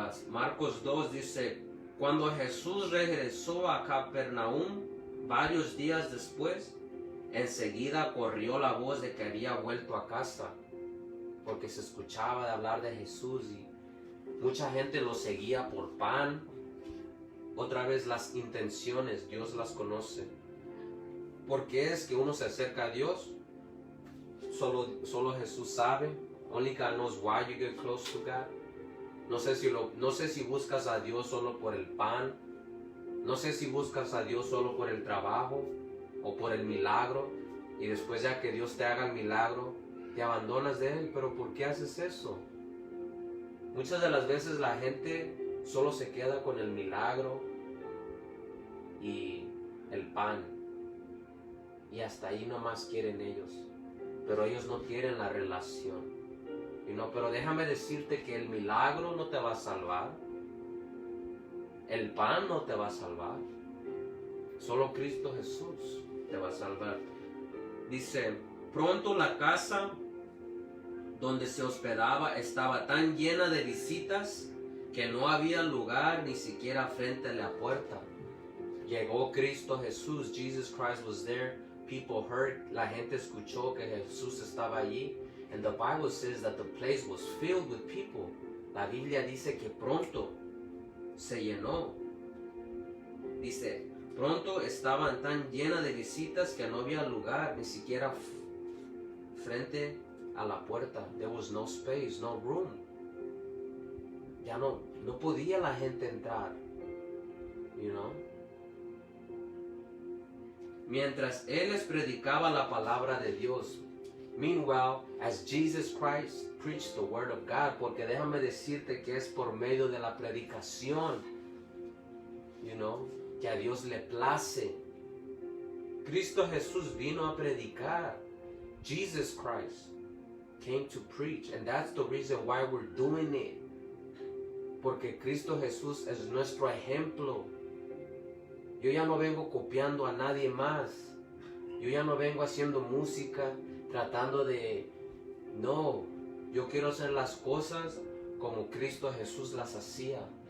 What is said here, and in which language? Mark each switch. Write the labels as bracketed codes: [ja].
[es] Marcos 2 dice, cuando Jesús regresó a Capernaum varios días después, enseguida corrió la voz de que había vuelto a casa, porque se escuchaba de hablar de Jesús y mucha gente lo seguía por pan. Otra vez las intenciones, Dios las conoce. ¿Por qué es que uno se acerca a Dios? Solo Jesús sabe. [en] Only God knows why you get close to God. [es] No sé si buscas a Dios solo por el pan. No sé si buscas a Dios solo por el trabajo o por el milagro. Y después ya que Dios te haga el milagro, te abandonas de Él. Pero ¿por qué haces eso? Muchas de las veces la gente solo se queda con el milagro y el pan. Y hasta ahí nomás quieren ellos. Pero ellos no quieren la relación. Pero déjame decirte que el milagro no te va a salvar. El pan no te va a salvar. Solo Cristo Jesús te va a salvar. Dice, pronto la casa donde se hospedaba estaba tan llena de visitas que no había lugar ni siquiera frente a la puerta. Llegó Cristo Jesús. [en] Jesus Christ was there. People heard. [es] La gente escuchó que Jesús estaba allí. [en] And the Bible says that the place was filled with people. [es] La Biblia dice que pronto se llenó. Dice, pronto estaban tan llenas de visitas que no había lugar, ni siquiera frente a la puerta. [en] There was no space, no room. [es] Ya no podía la gente entrar. [en] You know? [es] Mientras Él les predicaba la palabra de Dios. [en] Meanwhile, as Jesus Christ preached the word of God, [es] porque déjame decirte que es por medio de la predicación que a Dios le place. Cristo Jesús vino a predicar. [en] Jesus Christ came to preach, and that's the reason why we're doing it. [es] Porque Cristo Jesús es nuestro ejemplo. Yo ya no vengo copiando a nadie más. Yo ya no vengo haciendo música, tratando de... No, yo quiero hacer las cosas como Cristo Jesús las hacía.